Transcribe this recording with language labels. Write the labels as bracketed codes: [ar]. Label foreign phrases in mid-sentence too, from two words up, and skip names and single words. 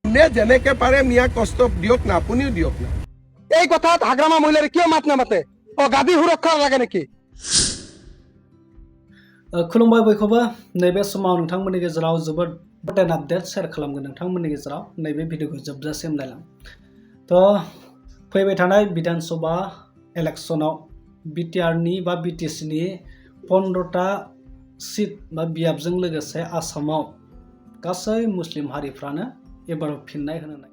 [as] যোনে যেনেকে পাৰে মিয়াক কষ্ট দিয়ক না, আপুনিও দিয়ক না। এই কথাত হাগ্ৰামা মহিলাৰে কিয় মাত নামাতে? গাদী সুৰক্ষা লাগে নেকি? [brx] खुलुमबाय बयखौबो नैबे समाव नोंथांमोननि गेजेराव जोबोद [en] important update [brx] शेयार खालामगोन नोंथांमोननि गेजेराव नैबे भिडिअखौ जोबजासिम नायलां। थ' फैबाय थानाय विधान सभा इलेक्शनाव बिटिआरनि बा बिटिसिनि 15टा सिट बा बियाबजों लोगोसे आसामाव गासै मुस्लिम हारिफ्रानो एबाराव फिननाय होनो नागिरो।